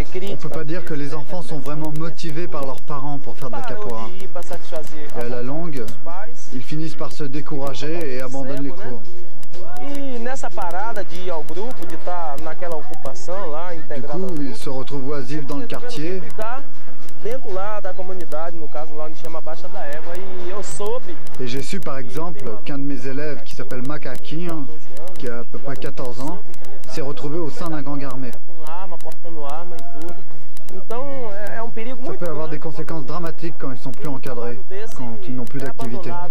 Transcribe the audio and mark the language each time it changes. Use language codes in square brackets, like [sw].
[fr] On peut pas dire que les enfants sont vraiment motivés par leurs parents pour faire de la capoeira. Et à la longue, ils finissent par se décourager et abandonnent les cours. [pt] E nessa parada de ir ao grupo, de estar naquela ocupação lá, integrada. [fr] Du coup, ils se retrouvent oisifs dans le quartier. [pt] Dentro lá da comunidade, no caso lá onde chama Baixa da Égua, e eu soube. [fr] Et j'ai su par exemple qu'un de mes élèves qui s'appelle Macaquinho, qui a à peu près 14 ans, s'est retrouvé au sein d'un gang armé. Ça peut avoir des conséquences dramatiques quand ils sont plus encadrés, quand ils n'ont plus d'activité.